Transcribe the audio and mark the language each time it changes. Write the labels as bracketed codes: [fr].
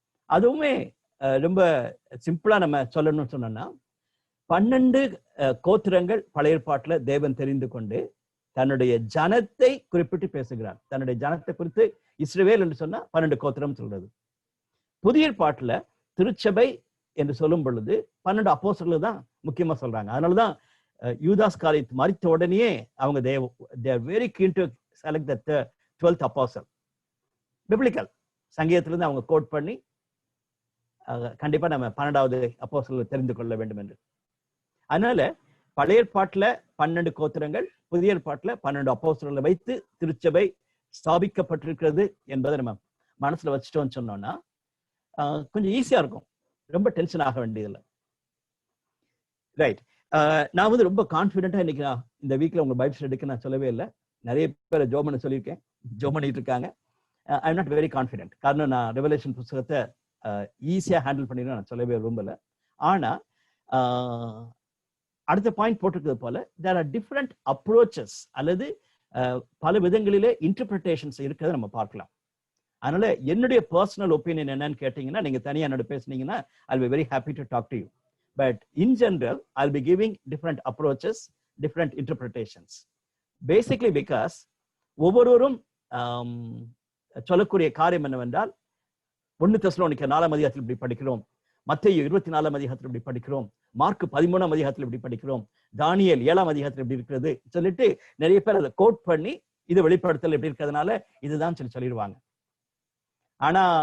[ta] அதுவுமே ரொம்ப சிம்பிளா நம்ம சொல்லணும்னு சொன்னோம்னா, 12 கோத்திரங்கள் பழைய ஏற்பாட்டுல தேவன் தெரிந்து கொண்டு தன்னுடைய ஜனத்தை குறிப்பிட்டு பேசுகிறார். தன்னுடைய ஜனத்தை குறித்து இஸ்ரவேல் என்று சொன்னா 12 கோத்திரம் சொல்றது. புதிய ஏற்பாட்டுல திருச்சபை என்று சொல்லும் பொழுது 12 அப்போஸ்தலர்கள் தான் முக்கியமா சொல்றாங்க. அதனாலதான் யூதாஸ் காரியத்தை மறித்த உடனே அவங்க [en] they are very keen to select the 12th apostle. [ta] Biblical சங்கீதத்திலிருந்து அவங்க கோட் பண்ணி கண்டிப்பா நம்ம 12வது அப்போஸ்தலரை தெரிந்து கொள்ள வேண்டும் என்று. அதனால பழைய ஏற்பாட்டுல 12 கோத்திரங்கள், புதிய ஏற்பாட்டுல 12 அப்போஸ்தலர்களை வைத்து திருச்சபை ஸ்தாபிக்கப்பட்டிருக்கிறது என்பதை நம்ம மனசுல வச்சுட்டோம்னு சொன்னோம்னா கொஞ்சம் ஈஸியா இருக்கும். ரொம்ப டென்ஷன் ஆக வேண்டியதில்லை. ரைட். நான் ரொம்ப கான்ஃபிடென்ட்டா இன்னைக்கு இந்த வீக்ல உங்க பைபிள் எடுக்க நான் சொல்லவே இல்லை. நிறைய பேர் ஜோம் பண்ண சொல்லியிருக்கேன், ஜோம் பண்ணிட்டு இருக்காங்க. [en] I am not very confident. [ta] காரணம் நான் ரெவலேஷன் புத்தகத்தை ஈஸியா ஹேண்டில் பண்ணிடுவேன் நான் சொல்லவே விரும்பல. ஆனா அடுத்த பாயிண்ட் போட்டிருக்கிறது போல [en] there are different approaches [ta] அல்லது பல விதங்களிலே இன்டர்பிரிட்டேஷன்ஸ் இருக்கிறத நம்ம பார்க்கலாம். அதனால என்னுடைய பர்சனல் ஒப்பீனியன் என்னன்னு கேட்டீங்கன்னா, நீங்க தனியா என்னோட பேசுனீங்கன்னா [en] I'll be very happy to talk to you. But in general, I'll be giving different approaches, different interpretations. Basically because [ta] ஒவ்வொருவரும் சொல்லக்கூடிய காரியம் என்னவென்றால், 1 தெசலோனிக்கர் 4ஆம் அதிகாரத்தில் இப்படி படிக்கிறோம், மத்தேயு 24ஆம் அதிகாரத்தில் இப்படி படிக்கிறோம், மார்க் 13ஆம் அதிகாரத்தில் இப்படி படிக்கிறோம், தானியேல் 7ஆம் அதிகாரத்தில் இப்படி இருக்கிறது சொல்லிட்டு நிறைய பேர் அதை கோட் பண்ணி இது வெளிப்படுத்தல் எப்படி இருக்கிறதுனால இதுதான் சொல்லிடுவாங்க. ஆனா